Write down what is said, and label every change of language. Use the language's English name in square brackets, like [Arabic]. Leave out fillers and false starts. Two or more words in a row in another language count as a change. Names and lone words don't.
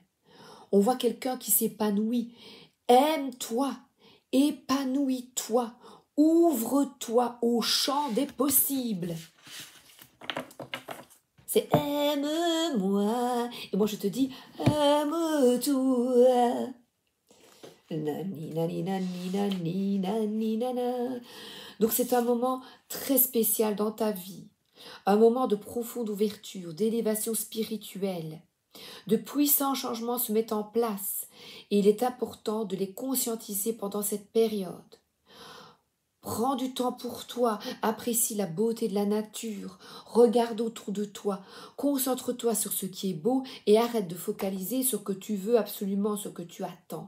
[French] On voit quelqu'un qui s'épanouit. Aime-toi, épanouis-toi, ouvre-toi au champ des possibles. C'est aime-moi. Et moi je te dis aime-toi. Nani, nani, nani, nani, nani, nana. Donc c'est un moment très spécial dans ta vie. Un moment de profonde ouverture, d'élévation spirituelle. De puissants changements se mettent en place et il est important de les conscientiser pendant cette période. Prends du temps pour toi, apprécie la beauté de la nature, regarde autour de toi, concentre-toi sur ce qui est beau et arrête de focaliser sur ce que tu veux absolument, ce que tu attends.